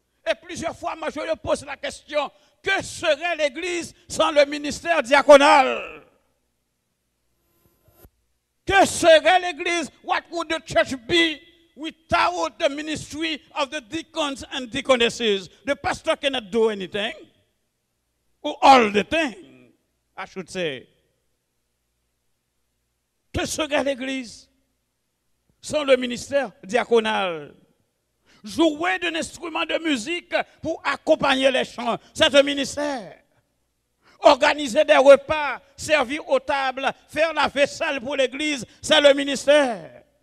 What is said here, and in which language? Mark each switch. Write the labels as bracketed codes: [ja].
[fr] Et plusieurs fois, moi, je lui pose la question, que serait l'Église sans le ministère diaconal? Que serait l'Église? [en] What would the church be without the ministry of the deacons and deaconesses? The pastor cannot do anything. Or all the thing, I should say. [fr] Que serait l'Église sans le ministère diaconal? Jouer d'un instrument de musique pour accompagner les chants, c'est un ministère. Organiser des repas, servir aux tables, faire la vaisselle pour l'église, c'est le ministère.